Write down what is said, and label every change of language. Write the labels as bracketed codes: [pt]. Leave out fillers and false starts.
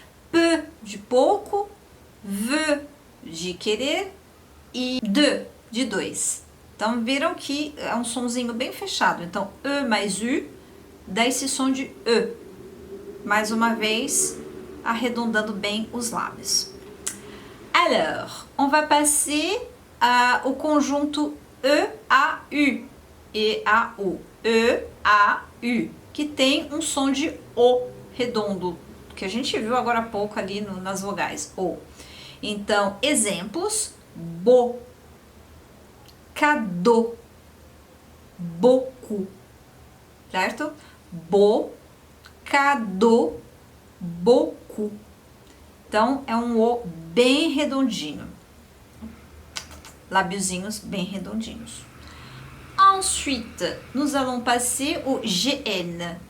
[pt] Peu de pouco, veut de querer e de dois. Então, viram que é um sonzinho bem fechado. Então, E mais U dá esse som de E. Mais uma vez, arredondando bem os lábios. [fr] Alors, on va passer au conjunto E-A-U. E-A-U. [pt] E-A-U. Que tem um som de O redondo, que a gente viu agora há pouco ali nas vogais. O. Então, exemplos. Beau, cadeau, beaucoup. Certo? [fr] Beau, cadeau, beaucoup. [pt] Então, é um O bem redondinho. Lábiozinhos bem redondinhos. [fr] Ensuite, nous allons passer au GN.